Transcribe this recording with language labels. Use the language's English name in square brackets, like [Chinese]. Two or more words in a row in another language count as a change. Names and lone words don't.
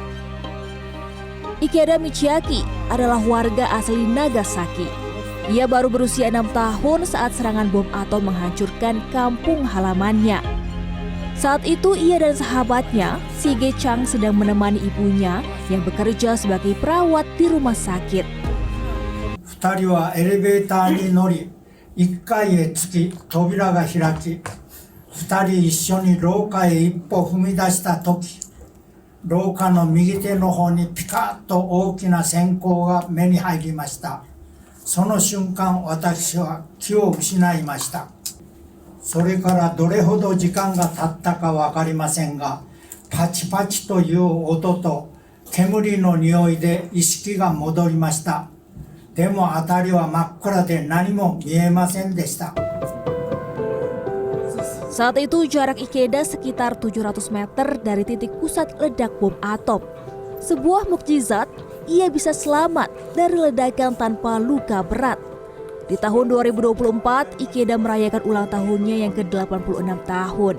[Indonesian] Ikeda Michiaki adalah warga asli Nagasaki. Ia baru berusia 6 tahun saat serangan bom atom menghancurkan kampung halamannya. Saat itu ia dan sahabatnya, Shige Chang, sedang menemani ibunya yang bekerja sebagai perawat di rumah sakit. [Japanese] 2 人はエレベーターに乗り、1階へ着き扉が開き、2人一緒に廊下へ一歩踏み出した時、廊下の右手の方にピカッと大きな閃光が目に入りました。その瞬間、私は気を失いました。それからどれほど時間が経ったか分かりませんが、パチパチという音と煙の匂いで意識が戻りました。でも辺りは真っ暗で何も見えませんでした。 [Indonesian] Saat itu jarak Ikeda sekitar 700 meter dari titik pusat ledak bom atom. Sebuah mukjizat, ia bisa selamat dari ledakan tanpa luka berat. Di tahun 2024, Ikeda merayakan ulang tahunnya yang ke-86 tahun.